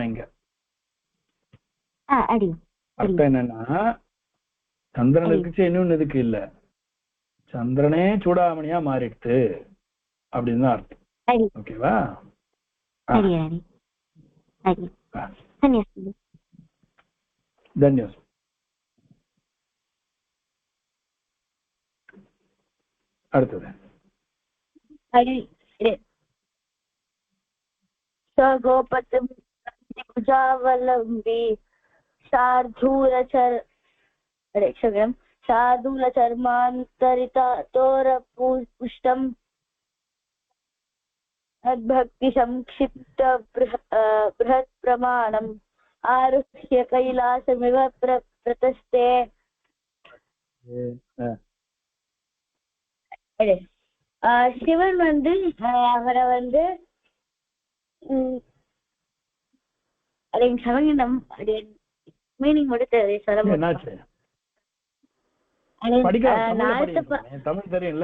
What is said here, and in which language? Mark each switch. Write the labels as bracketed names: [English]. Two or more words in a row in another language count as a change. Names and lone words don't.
[Tamil] இங்க அர்த்தம் என்னன்னா, சந்திரனுக்கு இன்னொன்னு இதுக்கு இல்ல, சந்திரனே சூடாமணியா மாறிடுத்து அப்படின்னு தான் அர்த்தம். ஓகேவா? தன்யவாதம். அடுத்தது [Sanskrit] गोपतिभुजावलम्बी शार्दूलचर्मान्तरितोरपुष्टम् भक्ति संक्षिप्त बृहत् प्रमाणम् आरुह्य कैलासमिव प्रतस्ते. [Tamil] சிவன் வந்து அவரை வந்து மீனிங் மட்டும் தமிழ் தெரியும்ல?